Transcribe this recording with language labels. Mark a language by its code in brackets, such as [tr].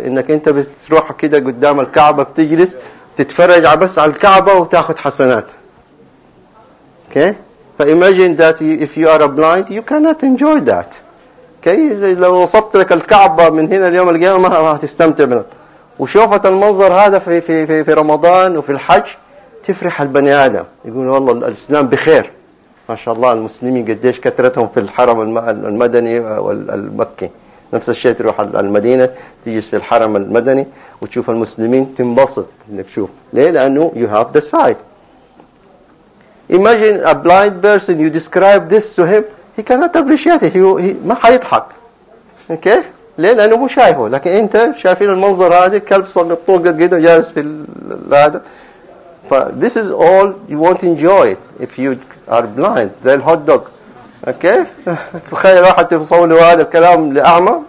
[ar] إنك أنت بتروح كده قدام الكعبة بتجلس تتفرج بس على الكعبة وتأخذ حسنات. [en] Okay? But imagine that if you are blind, you cannot enjoy that. Okay? [ar] لو وصفت لك الكعبة من هنا اليوم القيامة ما هتستمتع منها. وشوفت المنظر هذا في في في في رمضان وفي الحج تفرح البني آدم. يقول والله الإسلام بخير. ما شاء الله المسلمين قديش كثرتهم في الحرم المدني والمكي. نفس الشيء تروح المدينة تجلس في الحرم المدني وتشوف المسلمين تنبسط إنك تشوف. ليه؟ لأنه [en] you have the sight. Imagine a blind person, you describe this to him, he cannot appreciate it. [ar] He ما حيضحك. Okay? ليه؟ لأنه مو شايفه. لكن أنت شايفين المنظر هذا كلب صغير طوق قد كده جالس في هذا. [en] This is all you won't enjoy if you are blind. The hot dog. Okay? [ar] تخيل واحد يصور له هذا الكلام لأعمى.